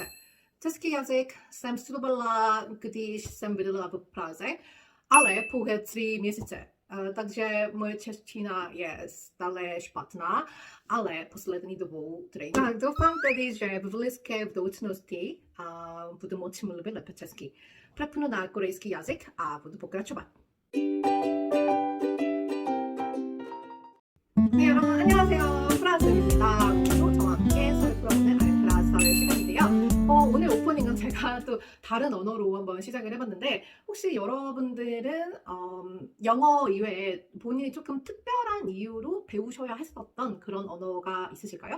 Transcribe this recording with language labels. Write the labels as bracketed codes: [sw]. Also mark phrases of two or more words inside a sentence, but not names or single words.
[cs] Český jazyk jsem studovala, když jsem bydlela v Praze, ale pouhé 3 měsíce. Takže moje čeština je stále špatná, ale poslední dobou trénink. Tak doufám tedy, že v blízké budoucnosti budu moci mluvit lépe česky. Přepnu na korejský jazyk a budu pokračovat. [ko] 네, 여러분 안녕하세요. 프라스입니다. 오늘도 저와 함께 서울프라운의 알프라스 사회 시간인데요. 오늘 오프닝은 제가 또 다른 언어로 한번 시작을 해봤는데 혹시 여러분들은 영어 이외에 본인이 조금 특별한 이유로 배우셔야 했었던 그런 언어가 있으실까요?